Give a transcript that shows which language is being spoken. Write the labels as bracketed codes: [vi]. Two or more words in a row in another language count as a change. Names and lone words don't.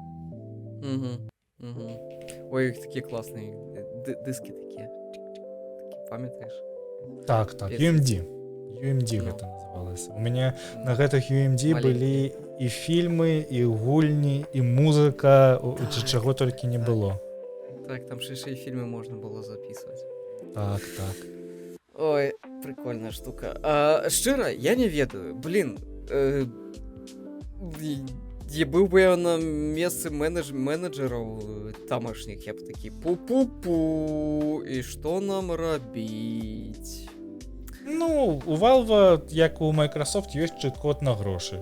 [be] Ой, іх такія класныя дыскі такія. Памятаеш? Так, UMD. UMD гэта называлася. У мяне на гэтых UMD былі і фільмы, і гульні, і музыка, чаго толькі не было. [uk] Так, там ще і фільми можна було записувати. Так. Ой, прикольна штука. [be] Шчыра, я не ведаю. Блін, я быў бы я на месцы менеджераў тамашніх, я б такі пу-пу-пу, і што нам рабіць? Ну, у Valve, як у Microsoft, ёсць чыт-код на грошы.